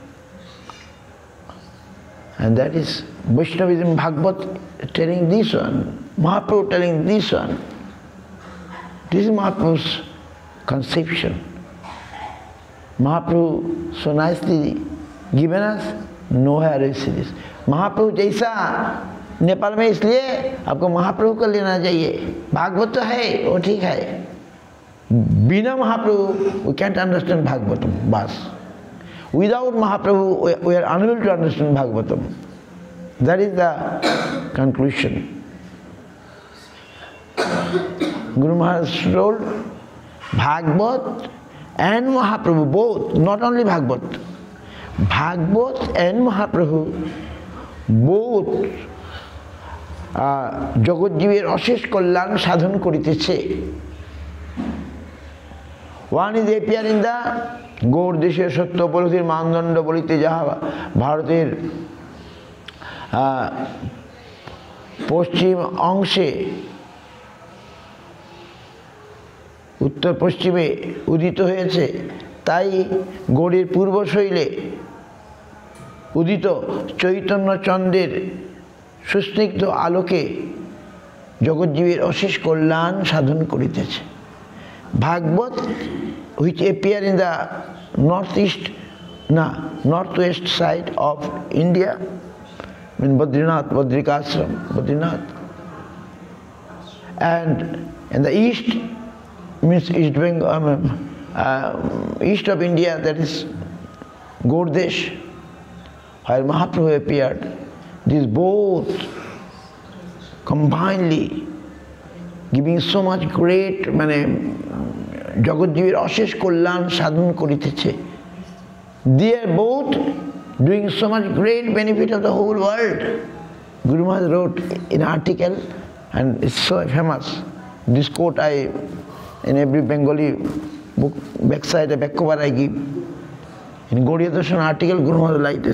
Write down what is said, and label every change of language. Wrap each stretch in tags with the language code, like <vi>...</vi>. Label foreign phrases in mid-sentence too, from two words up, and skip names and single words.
<en>And that is Vaishnavism, Bhagavad telling this one, Mahaprabhu telling this one. This is Mahaprabhu's conception. Mahaprabhu so nicely given us, nowhere we see this.</en> <hi>महाप्रभु जैसा नेपाल में, इसलिए आपको महाप्रभु को लेना चाहिए। भागवत तो है, वो ठीक है, बिना महाप्रभु</hi> <en>we can't understand Bhagavatam,</en> <hi>बस।</hi> <en>Without Mahaprabhu we are unable to understand Bhagavatam. That is the conclusion. Guru Maharaj told Bhagavat and Mahaprabhu both, not only Bhagavat, Bhagavat and Mahaprabhu both</en> <bn>জগৎজীবের অশেষ কল্যাণ সাধন করিতেছে।</bn> <en>One is appear in the</en> <bn>গৌড় দেশের সত্য উপলব্ধির মানদণ্ড বলিতে যাহা ভারতের পশ্চিম অংশে উত্তর পশ্চিমে উদিত হয়েছে, তাই গৌড়ের পূর্বশৈলে উদিত চৈতন্যচন্দ্রের সুস্নিগ্ধ আলোকে জগজ্জীবের অশেষ কল্যাণ সাধন করিতেছে।</bn> <en>ভাগবত which appear in the northwest side of India, in Badrinath, Badrikashram, Badrinath, and in the east means East Bengal, east of India, that is Gaurdesh, where Mahaprabhu appeared. These both combinedly giving so much great</en> <bn>জগজ্জীবের অশেষ কল্যাণ সাধন করিতেছে।</bn> <en>They are both doing so much great benefit of the whole world. Guru Maharaj wrote in an article, and it's so famous. This quote in every Bengali book backside a back cover I give. In Gaudiya Darshan article, Guru Maharaj like this.</en>